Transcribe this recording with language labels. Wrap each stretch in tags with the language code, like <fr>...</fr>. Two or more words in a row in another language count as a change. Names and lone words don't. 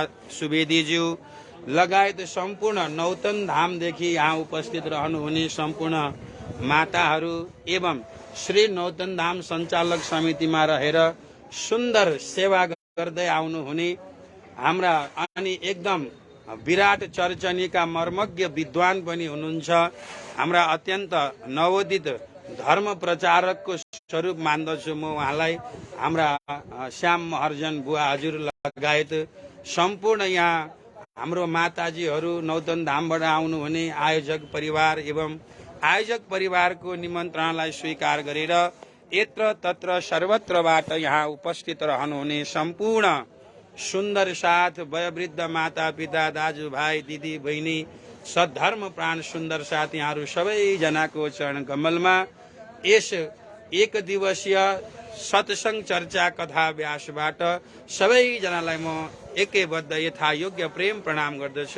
<ne>सुवेदीज्यू लगायत सम्पूर्ण नौतन धामदेखि यहाँ उपस्थित रहनुहुने सम्पूर्ण माताहरू एवं श्री नौतन धाम सञ्चालक समितिमा रहेर सुन्दर सेवा गर्दै आउनुहुने हाम्रा अनि एकदम विराट चर्चनीका मर्मज्ञ विद्वान पनि हुनुहुन्छ, हाम्रा अत्यन्त नवोदित धर्म प्रचारकको स्वरूप मान्दछु म उहाँलाई। हाम्रा श्याम महर्जन बुवा हजुर लगायत सम्पूर्ण यहाँ हाम्रो माताजीहरू नौतन धामबाट आउनुहुने आयोजक परिवार एवं आयोजक परिवारको निमन्त्रणालाई स्वीकार गरेर यत्र तत्र सर्वत्रबाट यहाँ उपस्थित रहनुहुने सम्पूर्ण सुन्दर साथ वयोवृद्ध माता पिता दाजुभाइ दिदी बहिनी सद्धर्म प्राण सुन्दर साथ यहाँहरू सबैजनाको चरण कमलमा यस एक दिवसीय सत्संग चर्चा कथा व्यासबाट सबैजनालाई म एकैबद्ध यथा योग्य प्रेम प्रणाम गर्दछु।</ne>